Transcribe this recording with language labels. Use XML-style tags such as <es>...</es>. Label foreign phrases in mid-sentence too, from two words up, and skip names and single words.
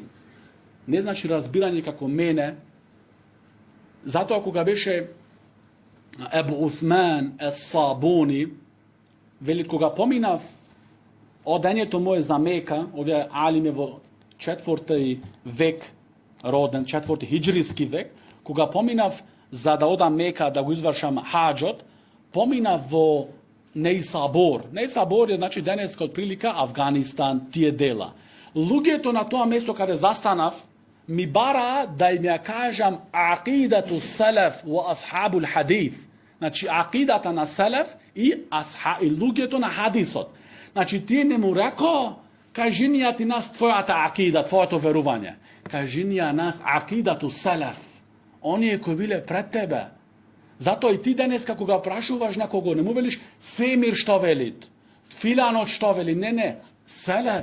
<mk>Не значи разбирање како мене. Затоа кога беше Ебу Усман ес-Сабуни, вели кога поминав одењето мое за Мека, овие алиме во 4 век роден, 4 хиџриски век, кога поминав за да одам Мека да го извршам хаџот, поминав во Нејсабор. Нејсабор е, значи, денеска од прилика Афганистан, тие дела. Луѓето на тоа место каде застанав ми бараа да им ја кажам</mk> <ar>عقيدة السلف وأصحاب الحديث.</ar> <mk>Значи, акидата на салаф и луѓето на хадисот. Значи ти не му рекao, кажи нија ти нас твојата акида, твоето верување. Кажи нија нас</mk> <ar>عقيدة السلف.</ar> <mk>Оние кои биле пред тебе. Затоа и ти денеска кога прашуваш некого, не му велиш Семир што велит, Филанот што вели, не, салаф.</mk>